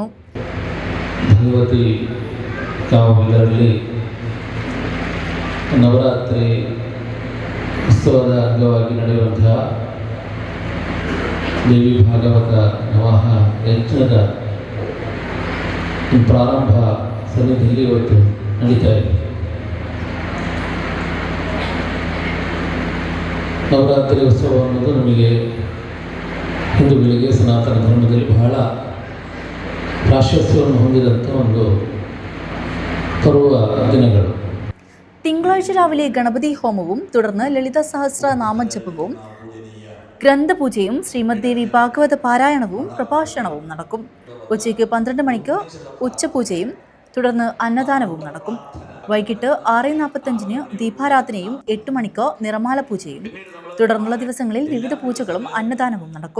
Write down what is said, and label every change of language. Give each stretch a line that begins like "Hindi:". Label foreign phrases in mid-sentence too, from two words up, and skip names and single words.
Kannada: ಭಗವತಿ ಕಾವಲಲ್ಲಿ ನವರಾತ್ರಿ ಉತ್ಸವದ ಅಂಗವಾಗಿ ನಡೆಯುವಂತಹ ದೇವಿ ಭಾಗವತ ನವಾಹ ಯಜ್ಞದ ಪ್ರಾರಂಭ ಸನ್ನಿಧಿಯಲ್ಲಿ ಇವತ್ತು ನಡೀತಾ ಇದೆ. ನವರಾತ್ರಿ ಉತ್ಸವ ಅನ್ನೋದು ನಮಗೆ ಹಿಂದೂಗಳಿಗೆ ಸನಾತನ ಧರ್ಮದಲ್ಲಿ ಬಹಳ ಪ್ರಾಶಸ್ತ್ಯವನ್ನು ಹೊಂದಿದಂಥ ಒಂದು ಪರ್ವ ದಿನಗಳು.
Malayalam: തിങ്കളാഴ്ച രാവിലെ ഗണപതി ഹോമവും തുടർന്ന് ലളിത സഹസ്ര നാമജപവും ഗ്രന്ഥപൂജയും ശ്രീമദ് ദേവി ഭാഗവത പാരായണവും പ്രഭാഷണവും നടക്കും. ഉച്ചയ്ക്ക് 12 മണിക്ക് ഉച്ചപൂജയും തുടർന്ന് അന്നദാനവും നടക്കും. വൈകിട്ട് 6:45 ദീപാരാധനയും 8 മണിക്ക് നിറമാല പൂജയും തുടർന്നുള്ള ദിവസങ്ങളിൽ വിവിധ പൂജകളും അന്നദാനവും നടക്കും.